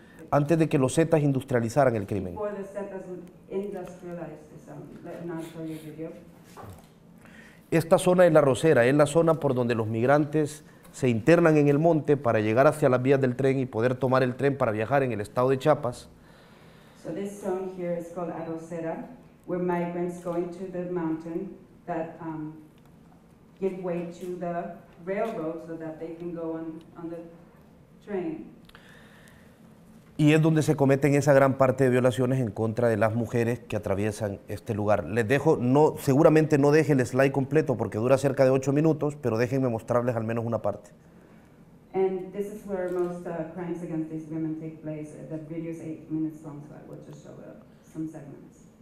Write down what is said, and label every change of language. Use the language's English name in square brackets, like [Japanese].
[Spanish] Antes de que los Zetas industrializaran el crimen. [English] before the Zetas would industrialize this. Let me show you a video. [Spanish] Esta zona es la Rosera, es la zona por donde los migrantes se internan en el monte para llegar hacia las vías del tren y poder tomar el tren para viajar en el estado de Chiapas. [English] So this zone here is called Arrocera, where migrants go into the mountain that give way to the railroad so that they can go on the train. [Spanish] Y es donde se cometen esa gran parte de violaciones en contra de las mujeres que atraviesan este lugar. Les dejo, seguramente no deje el slide completo porque dura cerca de 8 minutos, pero déjenme mostrarles al menos una parte. [English] And this is where most crimes against these women take place. The video is 8 minutes long, so I will just show some segments.